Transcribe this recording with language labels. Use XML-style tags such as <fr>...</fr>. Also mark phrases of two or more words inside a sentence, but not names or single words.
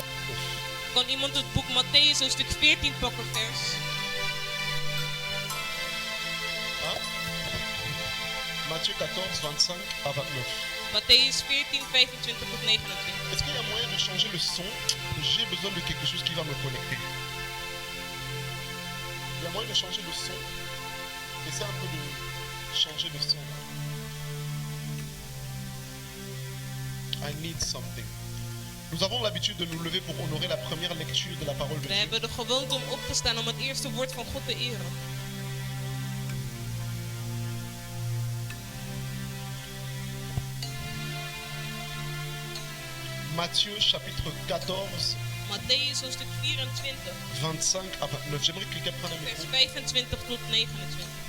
<nl>Kan iemand het boek Matthäus hoofdstuk 14 pakken vers?</nl> <fr>Hein? Matthieu 14, 25 à 29.</fr> <nl>Matthäus 14, 25 tot 29.</nl> <fr>Est-ce qu'il y a moyen de changer le son? J'ai besoin de quelque chose qui va me connecter. Il y a moyen de changer le son? Essaie un peu de changer le son.</fr> <en>I need something.</en> <fr>Nous avons l'habitude de nous lever pour honorer la première lecture de la parole de</fr> <nl>We</nl> <fr>Dieu.</fr> <nl>hebben de gewoonte om op te staan om het eerste woord van God te eren.</nl> <fr>Matthieu chapitre 14,</fr> <nl>Matthäus hoofdstuk 24,</nl> <fr>25 à 29. J'aimerais que quelqu'un prenne un</fr> <nl>vers</nl> <fr>micro.</fr> <nl>25 tot 29.</nl>